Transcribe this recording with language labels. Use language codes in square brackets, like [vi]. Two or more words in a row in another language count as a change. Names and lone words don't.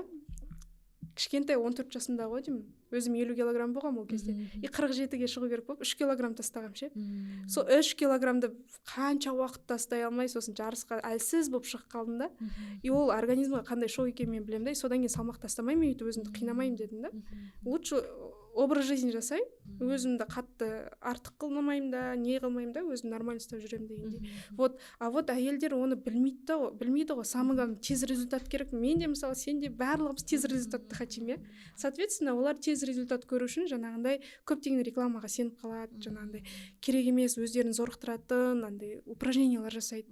[kk] Кішкентай 14 жасымда ғой деймін. Өзім 50 килограмм болғам ол кезде. И 47-ге шығу керек болып 3 килограмм тастағам ше. Сол 3 килограммды қанша уақыт тастай алмай, сосын жарысқа әлсіз болып шығып қалдым да. И ол организмға қандай шок екенін мен білемін да. Содан кейін салмақ тастамаймын, өйтіп өзімді қинамаймын дедім да. [ru] Лучше образ жизни [kk] жасай, өзімді қатты артық қылмаймын да, не қылмаймын да, өзім нормально ұстап жүремін дегенде. Вот, а вот әйелдер оны білмейді ғой, [ru] самый главный [kk] тез результат керек. Мен де мысалы, сен де барлығымыз тез результатты [ru] хотим, соответственно, [kk] олар тез результат көру үшін жаңағындай көптеген рекламаға сеніп қалады, жаңағындай керек емес өздерін зорықтыратын андай упражнениялар жасайды.